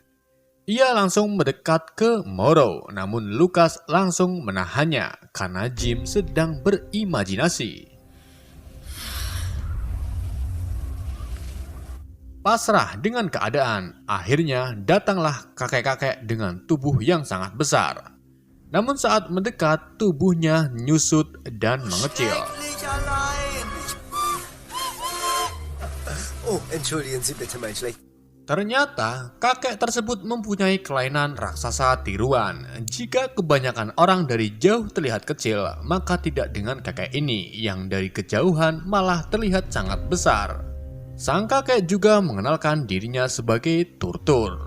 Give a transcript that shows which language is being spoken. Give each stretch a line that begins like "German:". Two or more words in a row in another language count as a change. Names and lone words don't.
Indonesian: Ia langsung mendekat ke Morrow, namun Lucas langsung menahannya karena Jim sedang berimajinasi. Pasrah dengan keadaan, akhirnya datanglah kakek-kakek dengan tubuh yang sangat besar. Namun saat mendekat, tubuhnya nyusut dan mengecil.
German: Oh, entschuldigen Sie bitte mein schlecht.
Indonesian: Ternyata, kakek tersebut mempunyai kelainan raksasa tiruan. Jika kebanyakan orang dari jauh terlihat kecil, maka tidak dengan kakek ini yang dari kejauhan malah terlihat sangat besar. Sang kakek juga mengenalkan dirinya sebagai Turtur.